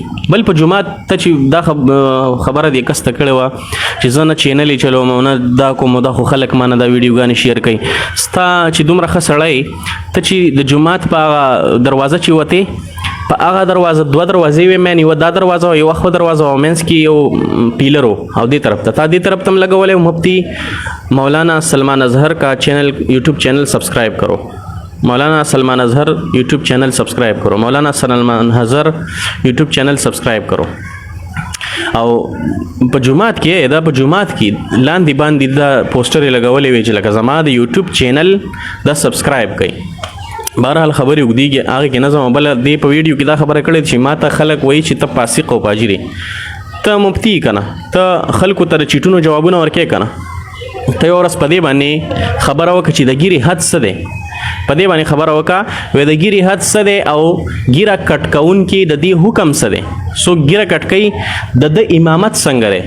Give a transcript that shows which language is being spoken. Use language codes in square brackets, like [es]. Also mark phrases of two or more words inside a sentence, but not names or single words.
[ps] بل په جومات ته چې دا خبره دې کس ته کړې وه چې زه نه چینل یې چلوم او نه دا کوم، دا خو خلک ما نه دا ویډیوګانې شیر کوي. ستا چې دومره ښه سړی ته چې د جومات په هغه دروازه چې وتې، په هغه دروازه دوه دروازې وې، مین یوه دا دروازه او یوه خو دروازه او منځ کې یو پیلر و او دې طرف ته تا دې طرف ته هم لګولی و. [ur] مفتی مولانا سلمان اظہر کا [en] channel YouTube channel subscribe [ur] کرو، مولانا سلمان اظہر [en] YouTube channel subscribe [ur] کرو، مولانا سلمان اظہر [en] YouTube channel subscribe [ur] کرو. [ps] او په جومات کې دا په جومات کې لاندې باندې دا پوسټر یې لګولی وی چې لکه زما د [en] YouTube channel [ps] دا سبسکرایب کړئ. بهرحال خبرې اوږدېږي، هغې کې نه ځم. بله دې په ویډیو کې دا خبره کړې چې ما ته خلک وایي چې ته فاسق او فاجر یې، ته مفتي یې که نه، ته خلکو ته د چیټونو جوابونه ورکوې که نه، ته یوه ورځ په دې باندې خبره وکړه چې د ګیرې حد څه دی، په دې باندې خبره وکړه وی د ګیرې حد څه دی او ګیره کټ کوونکي د دې حکم څه دی، څوک ګیره کټ کوي د ده امامت څنګه دی.